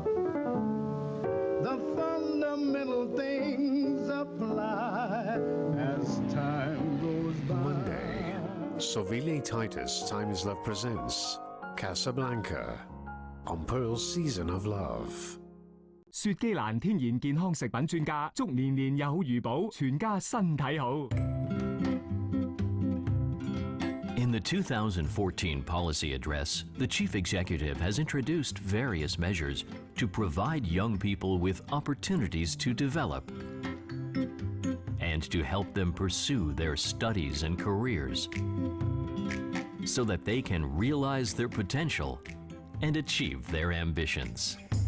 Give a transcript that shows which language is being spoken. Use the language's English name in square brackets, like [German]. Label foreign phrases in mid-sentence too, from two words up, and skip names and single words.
[English] The fundamental things apply as time goes by. Monday, Sovile Titus Time is Love presents Casablanca on Pearl's Season of Love. [Cantonese] 雪肌蘭天然健康食品專家，祝年年有餘寶，全家身體好。 [English] In the 2014 policy address, the chief executive has introduced various measures to provide young people with opportunities to develop and to help them pursue their studies and careers so that they can realize their potential and achieve their ambitions.